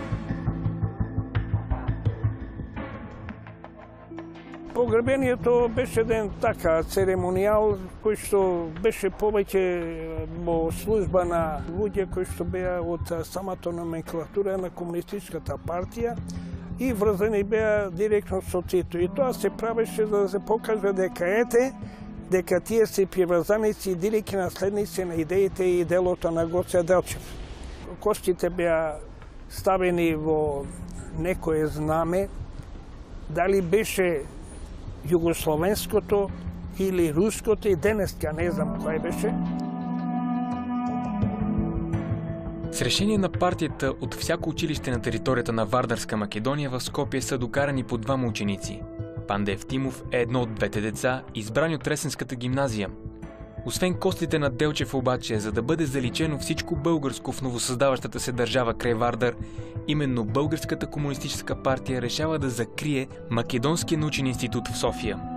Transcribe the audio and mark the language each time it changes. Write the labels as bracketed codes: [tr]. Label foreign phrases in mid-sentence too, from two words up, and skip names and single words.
[mk] Погребението беше един така церемониал, който беше повече служба на луѓе които беа от самата номенклатура на Комунистическата партия и врзани беа директно со Тито. И тоа се правеше за да се покаже дека тие се приврзаници и директни наследници на идеите и делото на Гоце Делчев. Костите беа ставени во некое знаме, дали беше югословенското или руското, и денеска не знам кој беше. [bg] С решение на партията от всяко училище на територията на Вардарска Македония в Скопие са докарани по двама ученици. Панда Евтимов е едно от двете деца, избрани от Ресенската гимназия. Освен костите на Делчев обаче, за да бъде заличено всичко българско в новосъздаващата се държава край Вардар, именно Българската комунистическа партия решава да закрие Македонския научен институт в София.